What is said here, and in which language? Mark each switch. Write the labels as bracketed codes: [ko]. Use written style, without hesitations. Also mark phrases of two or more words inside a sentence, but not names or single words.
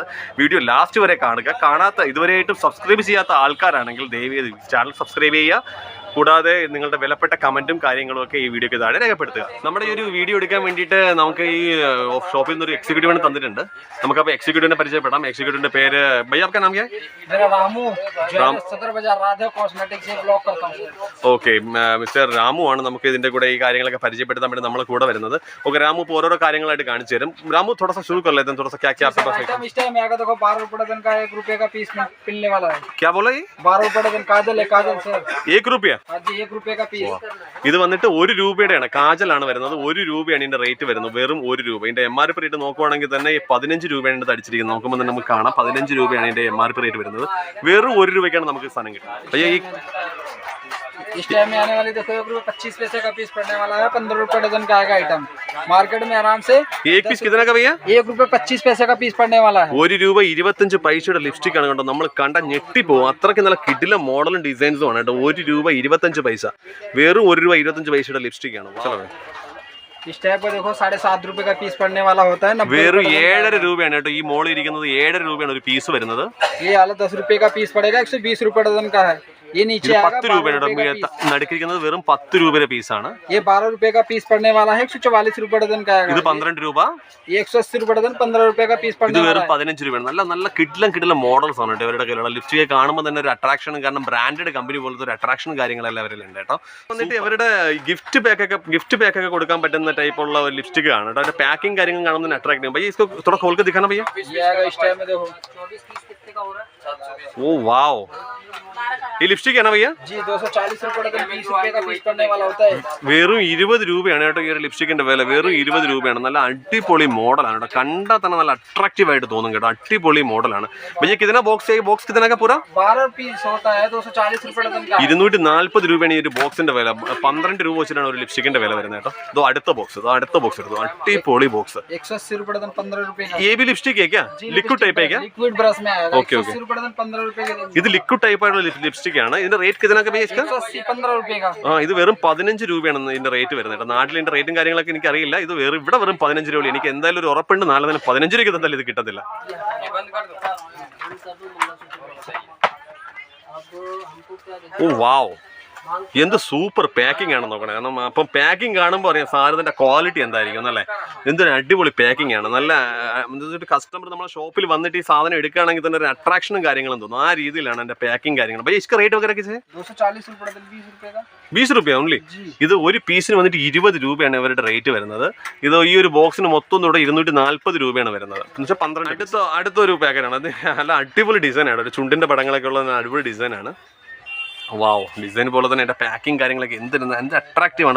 [ml] വീഡിയോ ലാസ്റ്റ് വരെ കാണുക. ഇതുവരെയായിട്ടും സബ്സ്ക്രൈബ് ചെയ്യാത്ത ആൾക്കാരാണെങ്കിൽ ദയവേത് ചാനൽ സബ്സ്ക്രൈബ് ചെയ്യുക. കൂടാതെ നിങ്ങളുടെ വിലപ്പെട്ട കമൻറ്റും കാര്യങ്ങളും ഒക്കെ ഈ വീഡിയോയ്ക്ക് താഴെ രേഖപ്പെടുത്തുക. നമ്മുടെ ഈ ഒരു വീഡിയോ എടുക്കാൻ വേണ്ടിയിട്ട് നമുക്ക് ഈ ഷോപ്പിൽ നിന്നൊരു എക്സിക്യൂട്ടീവിനെ തന്നിട്ടുണ്ട്. നമുക്കപ്പോൾ എക്സിക്യൂട്ടീവിനെ പരിചയപ്പെടാം. എക്സിക്യൂട്ടീവിൻ്റെ പേര് [hi] ഭയ്യ आपका नाम क्या है? [ml] ഓക്കെ, മിസ്റ്റർ രാമു ആണ് നമുക്ക് ഇതിന്റെ കൂടെ ഈ കാര്യങ്ങളൊക്കെ പരിചയപ്പെടുത്താൻ വേണ്ടി നമ്മളെ കൂടെ വരുന്നത്. ഓക്കെ രാമു, ഇപ്പോൾ ഓരോരോ കാര്യങ്ങളായിട്ട് കാണിച്ചു തരും. [hi] രാമു थोड़ा सा शुरू कर लेते हैं, थोड़ा सा क्या क्या आपके पास है? देखो ₹12 का ₹1 का पीस मिलने वाला है. क्या बोला ये? ₹12 काजल है, काजल सर ₹1. ₹1 का पीस. [ml] ഇത് വന്നിട്ട് ₹1 കാജലാണ് വരുന്നത്. ₹1 ഇതിന്റെ റേറ്റ് വരുന്നത്, വെറും ₹1. ഇതിന്റെ MRP റേറ്റ് നോക്കുവാണെങ്കിൽ തന്നെ ₹15 അടിച്ചിരിക്കുന്നത്. നോക്കുമ്പോൾ തന്നെ നമുക്ക് കാണാം ₹15 ഇതിന്റെ MRP റേറ്റ് വരുന്നത്. വെറും ₹1 നമുക്ക് സാധനം കിട്ടും. അയ്യോ ഈ [hi] इस टाइम में आने वाली देखो ₹1.25 का पीस पड़ने वाला है. ₹15 डजन का आएगा आइटम. मार्केट में आराम से एक पीस कितना का भैया? ₹1.25 का पीस पड़ने वाला है. [ml] ₹1.25 ലിപ്സ്റ്റിക് ആണ് കേട്ടോ. നമ്മൾ കണ്ട ഞെട്ടിപ്പോവും. അത്രയ്ക്ക് നല്ല കിടില മോഡലും ഡിസൈൻസും ആണ് കേട്ടോ. ₹1.25, വെറും ₹1.25 ലിപ്സ്റ്റിക് ആണ്. [hi] इस टाइप का देखो ₹7.5 का पीस पड़ने वाला होता है. [ml] വെറും ₹7 കേട്ടോ. ഈ മോളിൽ ഇരിക്കുന്നത് ₹7 ഒരു പീസ് വരുന്നത്. [hi] ये वाला ₹10 का पीस पड़ेगा. ₹120 डजन का है. ये नीचे [ml] ₹10 നടുക്കിരിക്കുന്നത് വെറും ₹10 പീസാണ്. [hi] ये ₹12 का पीस पड़ने वाला है. ₹144 डजन का है. [ml] ഇത് ₹12. [hi] ये ₹180 डजन ₹15 का पीस पड़ने [ml] വാല. ഇത് വെറും ₹15. നല്ല നല്ല കിടിലം മോഡൽസ് ആണ് കേട്ടോ ഇവരുടെ കയ്യിലുള്ള. ലിപ്സ്റ്റിക് കാണുമ്പോൾ തന്നെ ഒരു അട്രാക്ഷനും, കാരണം ബ്രാൻഡഡ് കമ്പനി പോലത്തെ ഒരു അട്രാക്ഷനും കാര്യങ്ങളെല്ലാം അവരിലുണ്ട് കേട്ടോ. എന്നിട്ട് ഇവരുടെ ഗിഫ്റ്റ് പാക്കൊക്കെ കൊടുക്കാൻ പറ്റുന്ന ടൈപ്പുള്ള ഒരു ലിപ്സ്റ്റിക് ആണ് കേട്ടോ. അതിന്റെ പാക്കിംഗ് കാര്യങ്ങൾ കാണുമ്പോൾ തന്നെ അട്രാക്ട് ചെയ്യും. [hi] ഭയ്യ इसको थोड़ा खोल के दिखाना भैया. ओ वाओ, ये लिपस्टिक है ना भैया? जी ₹240 डजन ₹20 का पीस पड़ने वाला होता है. [ml] വെറും ₹20 കേട്ടോ ഈ ഒരു ലിപ്സ്റ്റിക്കിന്റെ വില. വെറും ₹20. നല്ല അടിപൊളി മോഡലാണ് കേട്ടോ. കണ്ടാൽ തന്നെ നല്ല അട്രാക്റ്റീവ് ആയിട്ട് തോന്നും കേട്ടോ. അടിപൊളി മോഡലാണ്. [hi] भैया कितना बॉक्स है? बॉक्स कितना का पूरा? 12 पीस होता है. ₹240 डजन का. [ml] ₹240 ഈ ഒരു ബോക്സിന്റെ വില. ₹12 വെച്ചിട്ടാണ് ഒരു ലിപ്സ്റ്റിക്കിന്റെ വില വരുന്നത് കേട്ടോ. ഇതോ അടുത്ത ബോക്സ് എടുത്തു. അടിപൊളി ബോക്സ്. [hi] ₹180 डजन ₹15 का. ये भी लिपस्टिक है क्या? लिक्विड टाइप है क्या? लिक्विड ब्रश में आएगा. [en] okay okay. [hi] ₹180 ₹15 के. [ml] ഇത് ലിക്വിഡ് ടൈപ്പ് ആയിട്ടുള്ള ലിപ്സ്റ്റിക് ആണ്. ഇതിന്റെ റേറ്റ് [hi] कितना का भैया इसका? ₹180 का. [ml] ആ, ഇത് വെറും ₹15 ഇതിന്റെ റേറ്റ് വരുന്നത്. നാട്ടിൽ ഇതിന്റെ റേറ്റും കാര്യങ്ങളൊക്കെ എനിക്ക് അറിയില്ല. ഇത് ഇവിടെ വെറും ₹15. എനിക്ക് എന്തായാലും ഒരു ഉറപ്പുണ്ട്, നാളെ തന്നെ ₹15 എന്തായാലും ഇത് കിട്ടത്തില്ല. ഓ വാവ്, എന്ത് സൂപ്പർ പാക്കിംഗ് ആണെന്ന് നോക്കണേ. കാരണം അപ്പം പാക്കിംഗ് കാണുമ്പോൾ അറിയാം സാധനത്തിന്റെ ക്വാളിറ്റി എന്തായിരിക്കും അല്ലേ. എന്തൊരു അടിപൊളി പാക്കിംഗ് ആണ്. നല്ല കസ്റ്റമർ നമ്മുടെ ഷോപ്പിൽ വന്നിട്ട് ഈ സാധനം എടുക്കുകയാണെങ്കിൽ തന്നെ ഒരു അട്രാക്ഷനും കാര്യങ്ങളും തോന്നും. ആ രീതിയിലാണ് എന്റെ പാക്കിംഗ് കാര്യങ്ങൾ. [hi] भैया इसका रेट वगैरह कैसे है? ₹20 ഓൺലി. [ml] ഇത് ഒരു പീസിന് വന്നിട്ട് ₹20 ഇവരുടെ റേറ്റ് വരുന്നത്. ഇത് ഈ ഒരു ബോക്സിന് മൊത്തം കൂടെ ₹240 വരുന്നത്. എന്നുവെച്ചാൽ 12. അടുത്തൊരു പാക്കറ്റാണ്. അത് നല്ല അടിപൊളി ഡിസൈനാണ്. ഒരു ചുണ്ടിന്റെ പടങ്ങളൊക്കെ ഉള്ള അടിപൊളി ഡിസൈനാണ്. വാവ്, ഡിസൈൻ പോലെ തന്നെ എൻ്റെ പാക്കിംഗ് കാര്യങ്ങളൊക്കെ എന്ത് അട്രാക്റ്റീവ് ആണ്.